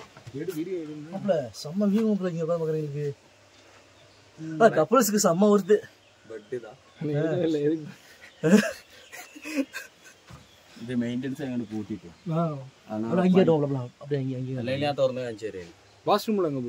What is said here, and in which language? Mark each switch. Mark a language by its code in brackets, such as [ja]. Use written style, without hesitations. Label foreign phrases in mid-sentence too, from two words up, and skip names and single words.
[ta] மாப்பிள செம்ம வியூ மாப்பிள இங்கே உட்காந்து பார்க்குறீங்களுக்கு கப்பல்ஸுக்கு செம்ம வருது [ml] ഇത് മെയിൻ്റെനൻസ് അങ്ങോട്ട് കൂട്ടിയിട്ട് [ta] அங்கே அப்படியே அங்கே [ml] അല്ലെങ്കിൽ ഞാൻ തുറന്ന് കാണിച്ചു തരാം [ta] வாஷ்ரூம்ல